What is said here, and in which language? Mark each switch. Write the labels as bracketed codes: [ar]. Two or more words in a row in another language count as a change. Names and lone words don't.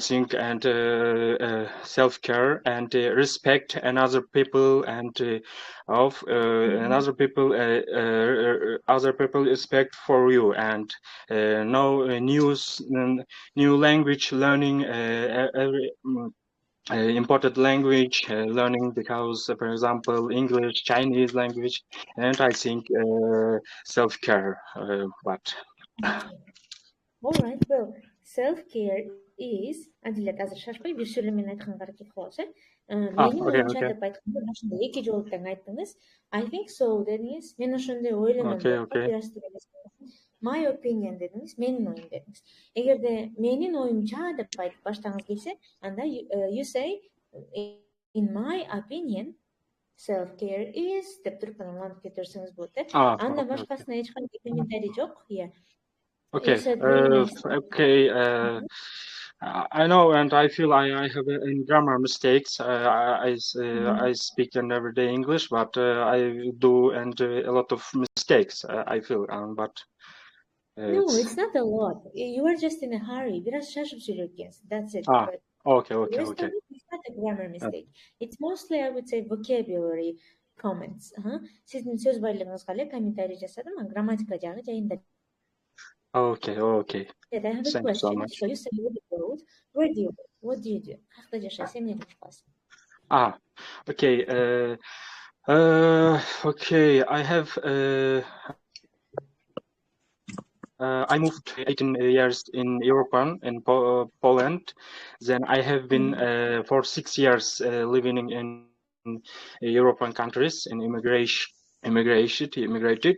[en] think, and self-care, and respect another people, and of another people, other people respect for you, and know new language learning, every important language learning, because for example English, Chinese language, and I think self-care. But all right, well, self-care is [ky] Adilet азыр шашпай бир сөйлөм менен айтканга аракет кылабыз, менин оюмча деп айтканда ошондо 2 жолу тең айттыңыз. [en] I think so [ky] дедиңиз. Мен ошондой ойлоном. [en] My opinion [ky] дедиңиз, менин оюм дедиңиз. Эгерде менин оюмча деп айтып баштагыңыз келсе, анда [en] you say in my opinion self-care is [ky] деп туруп улантып кетирсеңиз болот, э? Анда башкасына эч кандай комментарий жок. [en] Okay. I know, and I feel I have grammar mistakes. I speak in everyday English, but I do and a lot of mistakes. I feel, but No, it's not a lot. You are just in a hurry. [tr] Biraz şaşıp söylüyorsun. [en] That's it. ah, But okay, the okay, rest of okay. it is not a grammar mistake. It's mostly, I would say, vocabulary comments. [ky] Sizin söz байлығыңызға эле комментарий жасадым, грамматика жагы жайында. [en] Okay, okay. I have a Thank you so question. much. So you say you live abroad. Where do you live? What do you do? [ky] Каякта жашайсың, эмне кыласың? [en] Okay. Okay. I moved 18 years in Europe, in Poland. Then I have been for 6 years living in European countries in immigrated.